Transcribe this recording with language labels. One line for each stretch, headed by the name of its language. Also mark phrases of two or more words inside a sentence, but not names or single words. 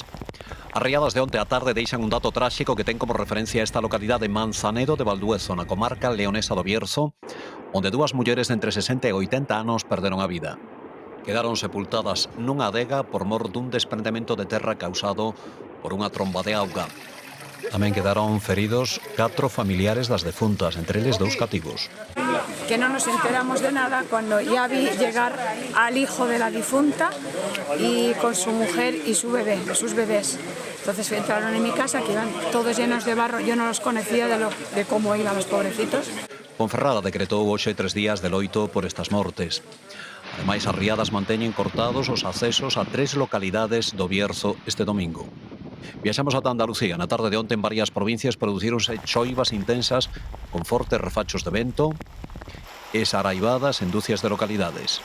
Galician: As riadas de onte á tarde deixan un dato tráxico que ten como referencia esta localidade Manzanedo de Valduezo, na comarca leonesa do Bierzo, onde 2 mulleres de entre 60 e 80 anos perderon a vida. Quedaron sepultadas nunha adega por mor dun desprendemento de terra causado por unha tromba de auga. Tamén quedaron feridos 4 familiares das defuntas, entre eles 2 cativos.
Spanish: Que no nos enteramos de nada cuando ya vi llegar al hijo de la difunta y con su mujer y su bebé, sus bebés. Entonces entraron en mi casa, que iban todos llenos de barro, yo no los conocía de cómo iban los pobrecitos.
Galician: Ponferrada decretou hoxe 3 días de loito por estas mortes. Ademais, as riadas manteñen cortados os accesos a 3 localidades do Bierzo este domingo. Viaxamos ata Andalucía. Na tarde de onte en varias provincias producíronse choivas intensas con fortes refachos de vento e saraibadas en dúcias de localidades.